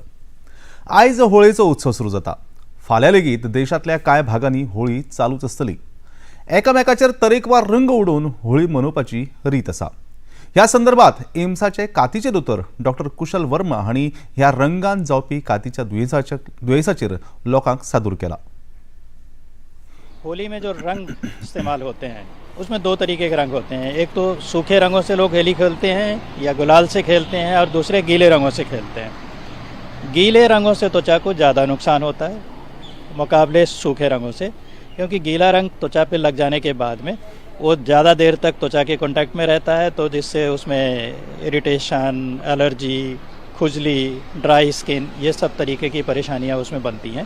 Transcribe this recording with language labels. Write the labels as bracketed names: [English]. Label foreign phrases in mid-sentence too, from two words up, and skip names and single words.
[Konkani] आयज होळयेचो उत्सव सुरू जाता. फाल्यां लेगीत देशांतल्या कांय भागांनी होळी चालूच आसतली. एकामेकाचेर तरेकवार रंग उडोवन होळी मनोवपाची रीत आसा. ह्या संदर्भात एम्साचे कातीचे दोतोर डॉक्टर कुशल वर्मा हांणी ह्या रंगान जावपी कातीच्या दुयेंसाचेर लोकांक सादूर केला. [Hindi] होली में जो रंग इस्तेमाल होते हैं उसमें दो तरीके के रंग होते हैं. एक तो सूखे रंगों से लोग होली खेलते हैं या गुलाल से खेलते हैं, और दूसरे गीले रंगों से खेलते हैं. गीले रंगों से त्वचा को ज़्यादा नुकसान होता है मुकाबले सूखे रंगों से, क्योंकि गीला रंग त्वचा पे लग जाने के बाद में वो ज़्यादा देर तक त्वचा के कांटेक्ट में रहता है, तो जिससे उसमें इरिटेशन, एलर्जी, खुजली, [English] dry skin, [Hindi] ये सब तरीके की परेशानियाँ उसमें बनती हैं.